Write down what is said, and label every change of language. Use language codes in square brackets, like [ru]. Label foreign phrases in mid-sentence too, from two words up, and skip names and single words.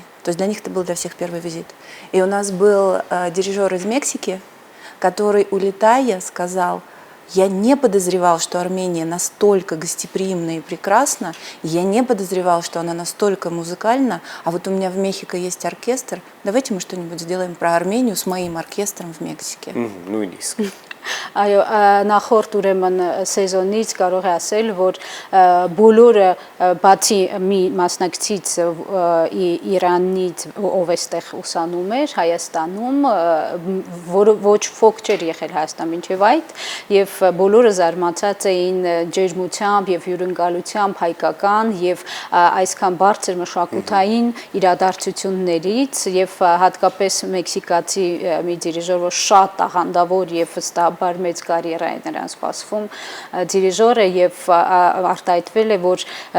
[ru] То есть для них это был для всех первый визит. И у нас был дирижер из Мексики, который, улетая, сказал: я не подозревал, что Армения настолько гостеприимна и прекрасна, я не подозревал, что она настолько музыкальна, а вот у меня в Мехико есть оркестр, давайте мы что-нибудь сделаем про Армению с моим оркестром в Мексике. Ну и низко. [hy] Այո, նախորդ ուրեմն սեզոնից կարող է ասել, որ բոլորը բացի մի մասնակցից Իրանից, ով էստեղ ուսանում էր Հայաստանում, որը ոչ ոք չէր եղել Հայաստան մինչև այդ, եւ բոլորը զարմացած էին ջերմությամբ եւ հյուրընկալությամբ հայկական եւ այսքան բարձր մշակութային իրադարձություններից եւ հատկապես մեքսիկացի մի դիրիժոր, որ շատ տաղանդավոր եւ վստահաբար մեծ կարիերա է նրան սպասվում դիրիժոր է եւ արտահայտվել է, որ